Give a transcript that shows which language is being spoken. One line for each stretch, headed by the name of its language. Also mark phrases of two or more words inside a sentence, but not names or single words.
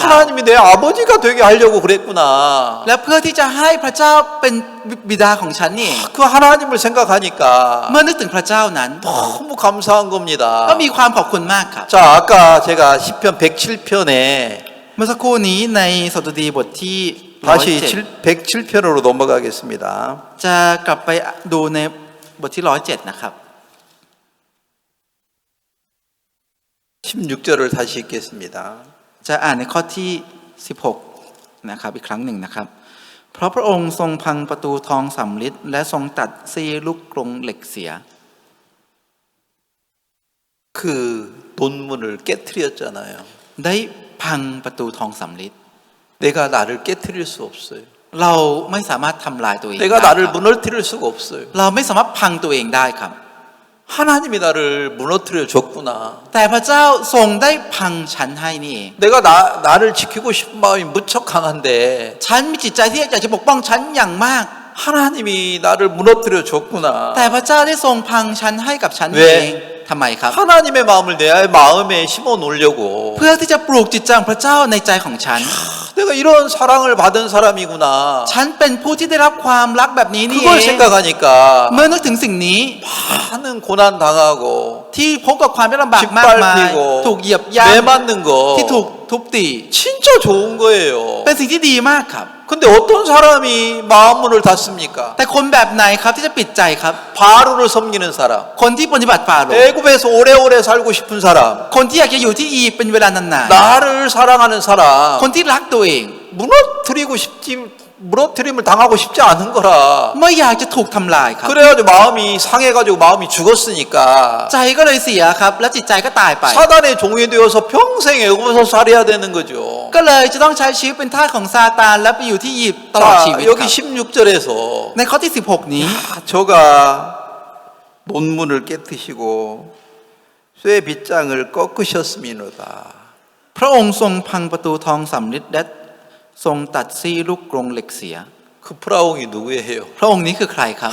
Korean: 하나님이 내 아버지가 되게 하려고 그랬구나.
Thai: และเพื่อที่จะให้พระเจ้าเป็นบิดาของฉันนี่
Korean: 그 하나님을 생각하니까
Thai: เมื่อนึกถึงพระเจ้านั้น
Korean: 너무 감사한
Thai: ก็
Korean: 겁니다.
Thai: มีความขอบคุณมากครับ
Korean: 자, 아까 제가 시편 107편에
Thai: เมื่อสักครู่นี้ในสดุดีบทที่
Korean: 다시 107 107편으로 넘어가겠습니다.
Thai: จะกลับไปดูในบทที่107นะครับ
Korean: 16절을 다시 읽겠습니다.
Thai: จะอ่านในข้อที่16นะครับอีกครั้งหนึ่งนะครับ เพราะพระองค์ทรงพังประตูทองสำริดและทรงตัดซี่ลูกกรงเหล็กเสีย
Korean: 그 논문을 깨트렸잖아요.
Thai: ได้พังประตูทองสำริด
Korean: 내가 나를 깨트릴 수 없어요.
Thai: เราไม่สามารถทำลายตัวเองได้
Korean: 내가
Thai: ค
Korean: 나를
Thai: รับ
Korean: 무너뜨릴 수가 없어요.
Thai: เราไม่สามารถพังตัวเองได้ครับ
Korean: 하나님이 나를 무너뜨려 줬구나.
Thai: แต่พระเจ้าทรงได้พังฉันให้นี่เอง
Korean: 내가 나를 지키고 싶은 마음이 무척 강한데
Thai: ฉันมีจิตใจที่อยากจะปกป้องฉันอย่างมาก
Korean: 하나님이 나를 무너뜨려 줬구나.
Thai: แต่พระเจ้าได้ทรงพังฉันให้กับฉัน เว้ เองทำไมครับ
Korean: 하나님의 마음을 내 마음에 심어 놓으려고
Thai: เพื่อที่จะปลูกจิตใจของพระเจ้าในใจของฉัน
Korean: 내가 이런 사랑을 받은 사람이구나.
Thai: ฉันเป็นผู้ที่ได้รับความรักแบบนี้นี่เอ
Korean: 그걸
Thai: ง
Korean: 생각하니까
Thai: เมื่อนึกถึงสิ่งนี้
Korean: 많은 고난 당하고
Thai: ที่พบกับความยากลำบากมากมาย
Korean: 짓밟히고
Thai: ถูกเหยียบย่
Korean: 매 맞는 거
Thai: ำที่ถูกทุบตี
Korean: 진짜 좋은 거예요.
Thai: เป็นสิ่งที่ดีมากครับ
Korean: 근데 어떤 사람이 마음문을 닫습니까?
Thai: แต่คนแบบไหนครับที่จะปิดใจครับ
Korean: 바로를 섬기는 사람,
Thai: คนที่ปฏิบัติฟาโรห์
Korean: 애굽에서 오래오래 살고 싶은 사람,
Thai: คนที่อยากจะอยู่ที่อียิปต์เป็นเวลานาน
Korean: 나를 사랑하는
Thai: ๆ
Korean: 사람,
Thai: คนที่รักตัวเอง
Korean: 무너뜨림을 당하고 싶지 않은 거라.
Thai: ไม่อยากจะถูกทำลายครับ
Korean: 그래가지고 마음이 상해가지고 마음이 죽었으니까
Thai: ใจก็เลยเสียครับ และจิตใจก็ตายไป
Korean: 사단의 종이 되어서 평생 애굽에서 살아야 되는 거죠.
Thai: ก็เลยจะต้องใช้ชีวิตเป็นทาสของซาตานและไปอยู่ที่อียิปต์ตลอดชีวิต
Korean: 자,
Thai: ค
Korean: 여기
Thai: รับ
Korean: 16절에서
Thai: ในข้อที่16นี้
Korean: 저가 논문을 깨뜨시고 쇠 빗장을 꺾으셨음이로다.
Thai: พระองค์ทรงพังประตูทองสำริดและทรงตัดซี่ลูกกรงเหล็กเสีย
Korean: 그 프라옹이 누구예요?
Thai: พระองค์นี้คือใครครับ